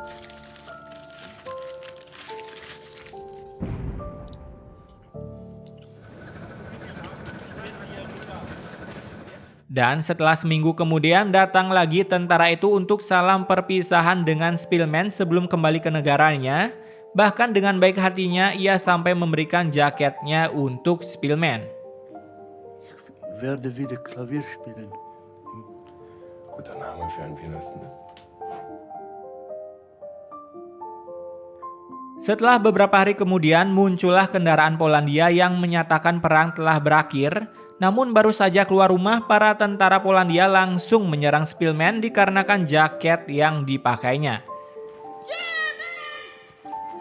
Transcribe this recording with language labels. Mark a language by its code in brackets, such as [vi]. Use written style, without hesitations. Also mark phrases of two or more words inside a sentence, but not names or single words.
[id] Dan setelah seminggu kemudian datang lagi tentara itu untuk salam perpisahan dengan Spielman sebelum kembali ke negaranya. Bahkan dengan baik hatinya ia sampai memberikan jaketnya untuk Spielman. [de] Werde wieder Klavier spielen. Guter Name für einen Pianisten. [id] Setelah beberapa hari kemudian muncullah kendaraan Polandia yang menyatakan perang telah berakhir. Namun baru saja keluar rumah, para tentara Polandia langsung menyerang Spielman dikarenakan jaket yang dipakainya.